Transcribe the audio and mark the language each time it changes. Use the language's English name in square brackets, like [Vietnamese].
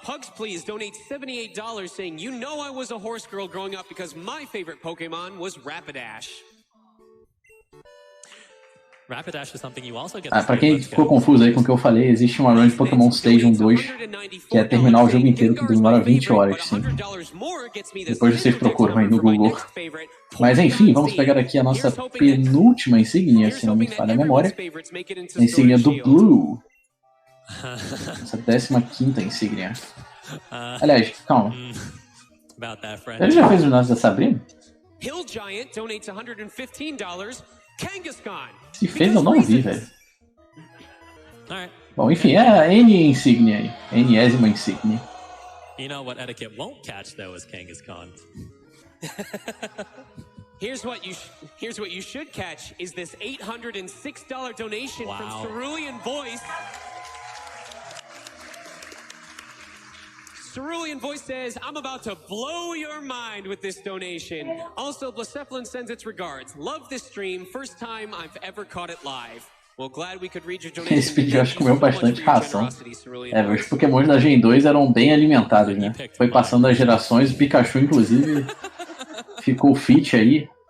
[English] Pugs Please donate $78 saying, you know I was a horse girl growing up because my favorite Pokemon was Rapidash. Rapidash is something you also get. [Portuguese] Pra quem ficou confuso aí com o que eu falei, existe uma run de Pokémon Station 2 que é terminar o jogo inteiro, que demora 20 horas, sim. Depois vocês procuram aí no Google. Mas enfim, vamos pegar aqui a nossa penúltima insígnia, se não me falha a memória. A insígnia do Blue. Essa 15ª insígnia. Aliás, calma. Ele já fez o negócio da Sabrina? [English] Hill Giant donates $115. Kangaskhan. [Portuguese] Se fez, eu não vi, velho. Bom, enfim, é a N insígnia aí. N-ésima insígnia. [English] You know what Etiquette won't catch, though, is Kangaskhan. Here's what you should catch is this $806 donation from Cerulean Voice. Cerulean Voice says, I'm about to blow your mind with this donation. Also, Blacephalin sends its regards. Love this stream. First time I've ever caught it live. Well, glad we could read your donation. [Portuguese] Esse vídeo acho que comeu bastante ração. Os Pokémon da Gen 2 eram bem alimentados, né? Foi passando as gerações, o Pikachu, inclusive, ficou fit aí.